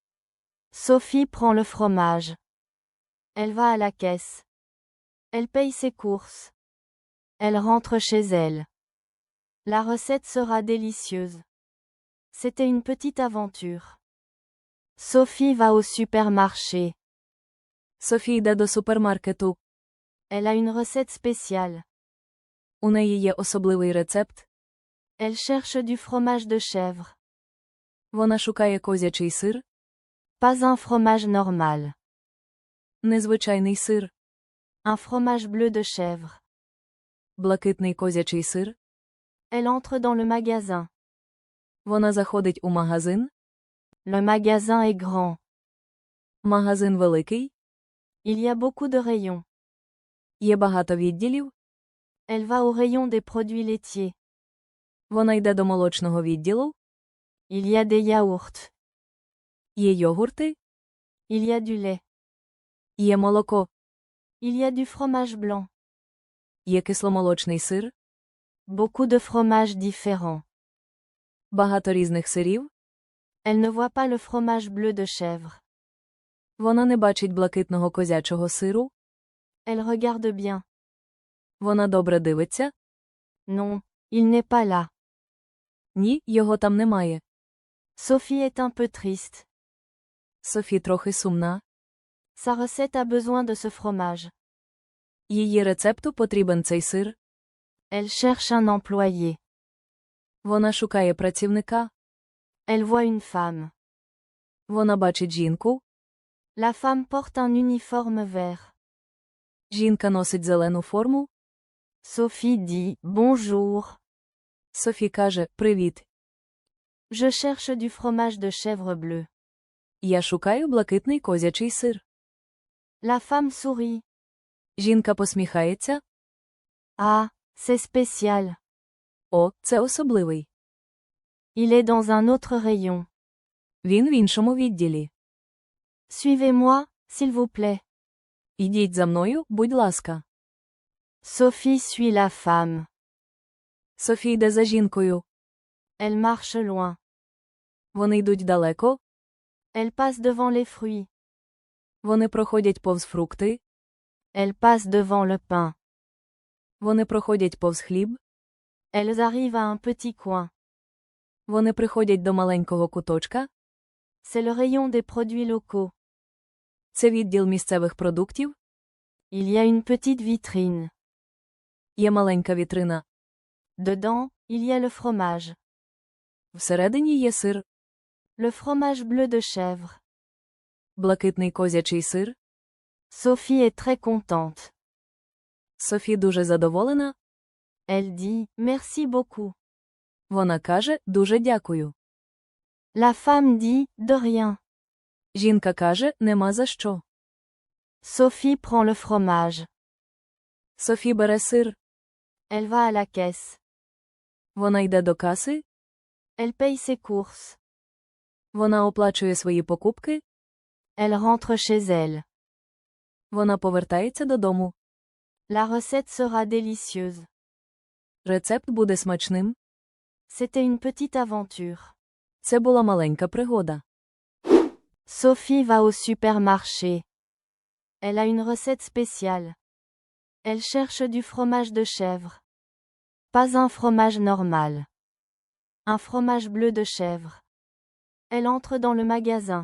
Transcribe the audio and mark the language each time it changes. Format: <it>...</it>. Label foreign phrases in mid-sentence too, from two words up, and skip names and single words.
<fr>Sophie prend le fromage. Elle va à la caisse. Elle paye ses courses. Elle rentre chez elle. La recette sera délicieuse. C'était une petite aventure. Sophie va au supermarché.</fr> <uk>Софі йде до супермаркету.</uk> <fr>Elle a une recette spéciale.</fr> <uk>У неї є особливий рецепт.</uk> <fr>Elle cherche du fromage de chèvre.</fr> <uk>Вона шукає козячий сир.</uk> <fr>Pas un fromage normal.</fr> <uk>Незвичайний сир.</uk> <fr>Un fromage bleu de chèvre.</fr> <uk>Блакитний козячий сир.</uk> <fr>Elle entre dans le magasin.</fr> <uk>Вона заходить у магазин.</uk> <fr>Le magasin est grand.</fr> <uk>Магазин великий.</uk> <fr>Il y a beaucoup de rayons.</fr> <uk>Є багато відділів.</uk> <fr>Elle va au rayon des produits laitiers.</fr> <uk>Вона йде до молочного відділу.</uk> <fr>Il y a des yaourts.</fr> <uk>Є йогурти.</uk> <fr>Il y a du lait.</fr> <uk>Є молоко.</uk> <fr>Il y a du fromage blanc.</fr> <uk>Є кисломолочний сир.</uk> <fr>Beaucoup de fromages différents.</fr> <uk>Багато різних сирів.</uk> <fr>Elle ne voit pas le fromage bleu de chèvre.</fr> <uk>Вона не бачить блакитного козячого сиру.</uk> <fr>Elle regarde bien.</fr> <uk>Вона добре дивиться.</uk> <fr>Non, il n'est pas là.</fr> <uk>Ні, його там немає.</uk> <fr>Sophie est un peu triste.</fr> <uk>Софі трохи сумна.</uk> <fr>Sa recette a besoin de ce fromage.</fr> <uk>Її рецепту потрібен цей сир.</uk> <fr>Elle cherche un employé.</fr> <uk>Вона шукає працівника.</uk> <fr>Elle voit une femme.</fr> <uk>Вона бачить жінку.</uk> <fr>La femme porte un uniforme vert.</fr> <uk>Жінка носить зелену форму.</uk> <fr>Sophie dit « Bonjour.</fr> <uk>Софі каже «Привіт».</uk> <fr>Je cherche du fromage de chèvre bleu.</fr> <uk>Я шукаю блакитний козячий сир.</uk> <fr>La femme sourit.</fr> <uk>Жінка посміхається.</uk> <fr>Ah, c'est spécial.</fr> <uk>О, це особливий.</uk> <fr>Il est dans un autre rayon.</fr> <uk>Він в іншому відділі.</uk> <fr>Suivez-moi, s'il vous plaît.</fr> <uk>Ідіть за мною, будь ласка.</uk> <fr>Sophie suit la femme.</fr> <uk>Софі йде за жінкою.</uk> <fr>Elle marche loin.</fr> <uk>Вони йдуть далеко.</uk> <fr>Elle passe devant les fruits.</fr> <uk>Вони проходять повз фрукти.</uk> <fr>Elle passe devant le pain.</fr> <uk>Вони проходять повз хліб.</uk> <fr>Elles arrivent à un petit coin.</fr> <uk>Вони приходять до маленького куточка.</uk> <fr>C'est le rayon des produits locaux.</fr> <uk>Це відділ місцевих продуктів.</uk> <fr>Il y a une petite vitrine.</fr> <uk>Є маленька вітрина.</uk> <fr>Dedans, il y a le fromage.</fr> <uk>Всередині є сир.</uk> <fr>Le fromage bleu de chèvre.</fr> <uk>Блакитний козячий сир.</uk> <fr>Sophie est très contente.</fr> <uk>Софі дуже задоволена.</uk> <fr>Elle dit merci beaucoup.</fr> <uk>Вона каже «дуже дякую».</uk> <fr>La femme dit de rien.</fr> <uk>Жінка каже «нема за що».</uk> <fr>Sophie prend le fromage.</fr> <uk>Софі бере сир.</uk> <fr>Elle va à la caisse.</fr> <uk>Вона йде до каси.</uk> <fr>Elle paye ses courses.</fr> <uk>Вона оплачує свої покупки.</uk> <fr>Elle rentre chez elle.</fr> <uk>Вона повертається додому.</uk> <fr>La recette sera délicieuse.</fr> <uk>Рецепт буде смачним.</uk> <fr>C'était une petite aventure.</fr> <uk>Це була маленька пригода.</uk> <fr>Sophie va au supermarché. Elle a une recette spéciale. Elle cherche du fromage de chèvre. Pas un fromage normal. Un fromage bleu de chèvre. Elle entre dans le magasin.</fr>